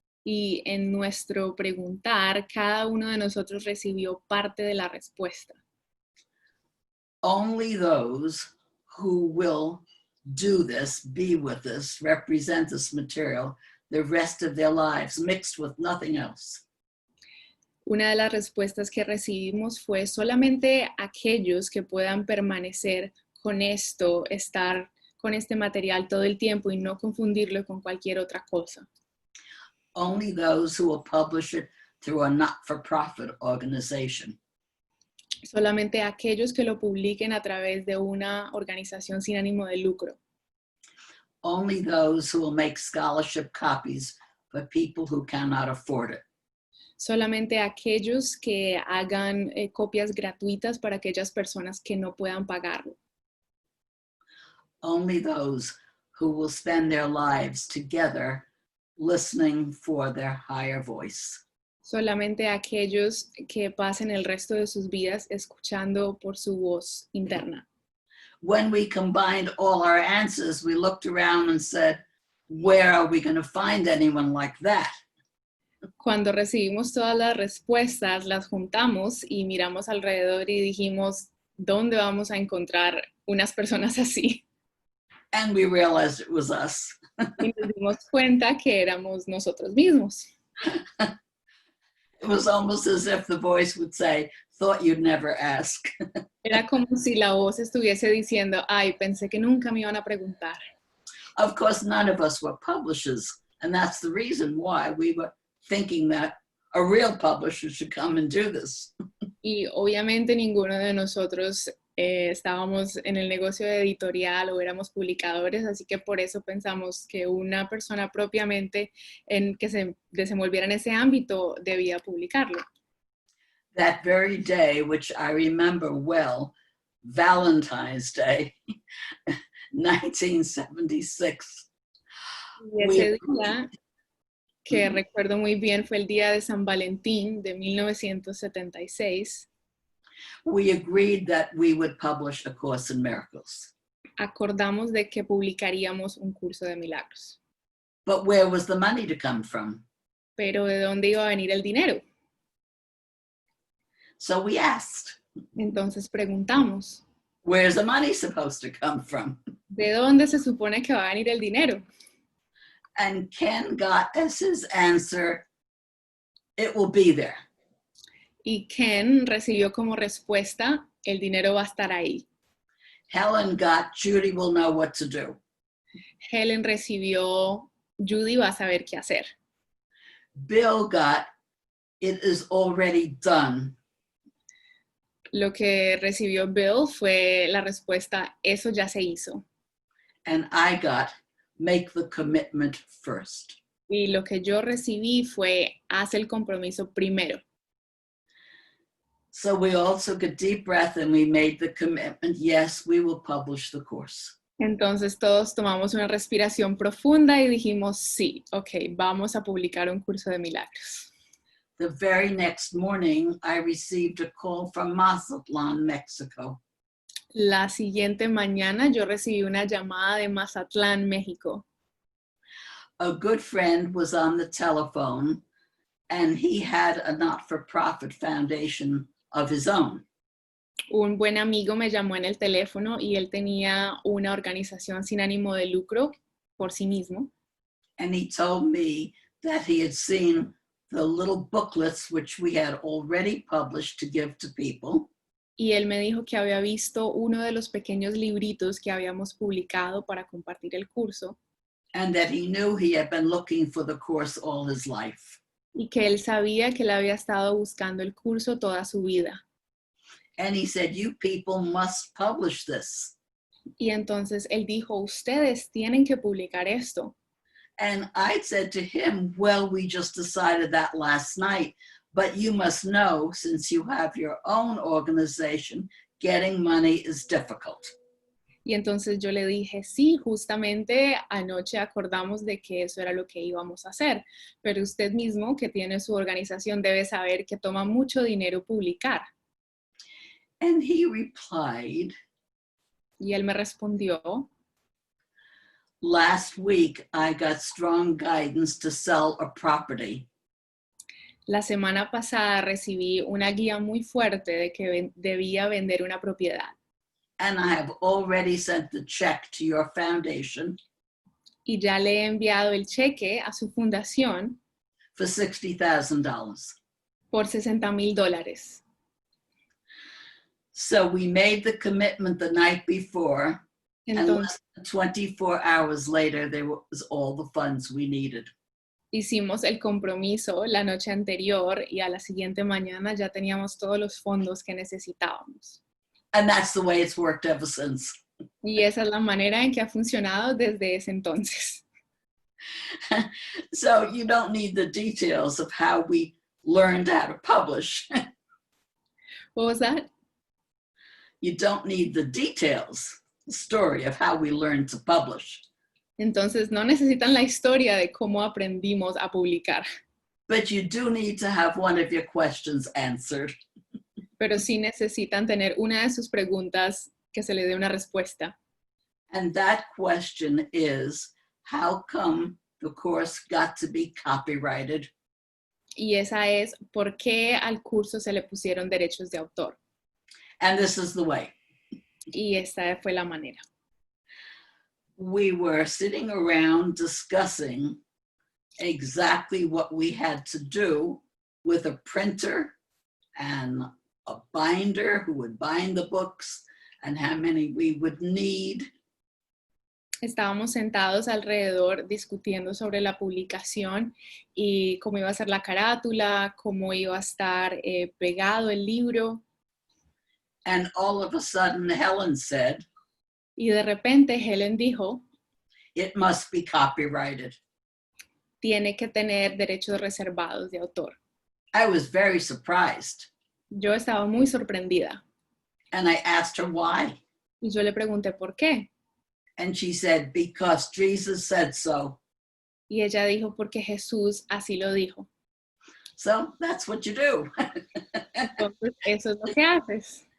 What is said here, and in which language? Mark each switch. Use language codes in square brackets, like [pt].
[es] Y en nuestro preguntar, cada uno de nosotros recibió parte de la respuesta. [en] Only those who will do this, be with us, represent this material the rest of their lives, mixed with nothing else. [es] Una de las respuestas que recibimos fue solamente aquellos que puedan permanecer con esto, estar con este material todo el tiempo y no confundirlo con cualquier otra cosa. [en] Only those who will publish it through a not-for-profit organization. [es] Solamente aquellos que lo publiquen a través de una organización sin ánimo de lucro. [en] Only those who will make scholarship copies for people who cannot afford it. [es] Solamente aquellos que hagan copias gratuitas para aquellas personas que no puedan pagarlo. [en] Only those who will spend their lives together listening for their higher voice. [es] Solamente aquellos que pasen el resto de sus vidas escuchando por su voz interna. [en] When we combined all our answers, we looked around and said, where are we going to find anyone like that? [es] Cuando recibimos todas las respuestas, las juntamos y miramos alrededor y dijimos, ¿dónde vamos a encontrar unas personas así? [en] And we realized it was us. [es] Y nos dimos cuenta que éramos nosotros mismos. [en] It was almost as if the voice would say, thought you'd never ask. [es] Era como si la voz estuviese diciendo, ay, pensé que nunca me iban a preguntar. [en] Of course, none of us were publishers, and that's the reason why we were thinking that a real publisher should come and do this. [es] Y obviamente ninguno de nosotros estábamos en el negocio editorial o éramos publicadores, así que por eso pensamos que una persona propiamente que se desenvolviera en ese ámbito debía publicarlo. [en] That very day, which I remember well, Valentine's Day, 1976. [es] Y ese día, que recuerdo muy bien, fue el día de San Valentín de 1976. [en] We agreed that we would publish A Course in Miracles. [es] Acordamos de que publicaríamos un curso de milagros. [en] But where was the money to come from? [es] Pero ¿de dónde iba a venir el dinero? [en] So we asked, [es] Entonces preguntamos, [en] where's the money supposed to come from? [es] ¿de dónde se supone que va a venir el dinero? [en] And Ken got as his answer, it will be there. [es] Y Ken recibió como respuesta, el dinero va a estar ahí. [en] Helen got, Judy will know what to do. [es] Helen recibió, Judy va a saber qué hacer. [en] Bill got, it is already done. [es] Lo que recibió Bill fue la respuesta, eso ya se hizo. [en] And I got, make the commitment first. [es] Y lo que yo recibí fue, haz el compromiso primero. [en] So we all took a deep breath and we made the commitment, yes, we will publish the course. [es] Entonces todos tomamos una respiración profunda y dijimos, sí, ok, vamos a publicar un curso de milagros. [en] the very next morning, I received a call from Mazatlan, Mexico. [es] La siguiente mañana yo recibí una llamada de Mazatlán, México. [en] A good friend was on the telephone, and he had a not-for-profit foundation of his own. [es] Un buen amigo me llamó en el teléfono y él tenía una organización sin ánimo de lucro por sí mismo. [en] And he told me that he had seen the little booklets which we had already published to give to people. [es] Y él me dijo que había visto uno de los pequeños libritos que habíamos publicado para compartir el curso. [en] And that he knew he had been looking for the course all his life. [es] Y que él sabía que él había estado buscando el curso toda su vida. [en] And he said, you people must publish this. [es] Y entonces él dijo, ustedes tienen que publicar esto. [en] And I said to him, well, we just decided that last night, but you must know, since you have your own organization, getting money is difficult. [es] Y entonces yo le dije, sí, justamente anoche acordamos de que eso era lo que íbamos a hacer, pero usted mismo, que tiene su organización, debe saber que toma mucho dinero publicar. [en] And he replied, [es] Y él me respondió, [en] last week I got strong guidance to sell a property. [es] la semana pasada recibí una guía muy fuerte de que debía vender una propiedad. [en] And I have already sent the check to your foundation [es] Y ya le he enviado el cheque a su fundación [en] for $60,000. [es] por $60,000. [en] So we made the commitment the night before, and [es] Entonces [en] less than 24 hours later, there was all the funds we needed. [es] hicimos el compromiso la noche anterior y a la siguiente mañana ya teníamos todos los fondos que necesitábamos. [en] And that's the way it's worked ever since. [es] Y esa es la manera en que ha funcionado desde ese entonces. [en] So you don't need the details of how we learned how to publish. What was that? You don't need the details, the story of how we learned to publish. [es] Entonces no necesitan la historia de cómo aprendimos a publicar, [en] But you do need to have one of your questions answered. [es] pero sí necesitan tener una de sus preguntas que se le dé una respuesta. [en] And that question is, how come the course got to be copyrighted? [es] Y esa es, ¿por qué al curso se le pusieron derechos de autor? [en] And this is the way. [es] Y esta fue la manera. [en] We were sitting around discussing exactly what we had to do with a printer and a binder who would bind the books and how many we would need. [es] Estábamos sentados alrededor discutiendo sobre la publicación y cómo iba a ser la carátula, cómo iba a estar pegado el libro. [en] And all of a sudden, Helen said, [es] Y de repente Helen dijo, [en] it must be copyrighted. [es] tiene que tener derechos reservados de autor. [en] I was very surprised. [es] Yo estaba muy sorprendida [en] And I asked her why. [es] y yo le pregunté por qué. [en] And she said, because Jesus said so. [es] Y ella dijo, porque Jesús así lo dijo. [en] So that's what you do. [es] Entonces, eso es lo que haces.